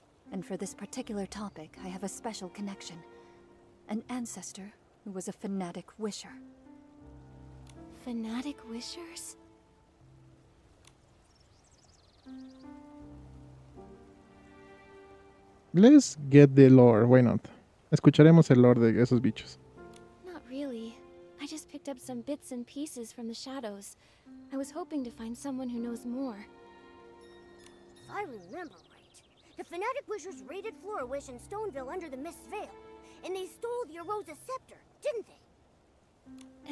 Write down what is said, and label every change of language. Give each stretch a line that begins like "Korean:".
English: And for this particular topic, I have a special connection. An ancestor who was a fanatic wisher. Fanatic wishers? Let's get the lore, why not?
Spanish: Escucharemos el lore de esos bichos.
English: Not really. I just picked up some bits and pieces from the shadows. I was hoping to find someone who knows more. If I remember right, the Fanatic Wishers raided Florawish and Stoneville under the Mist Veil, and they stole the Arosa Scepter, didn't they?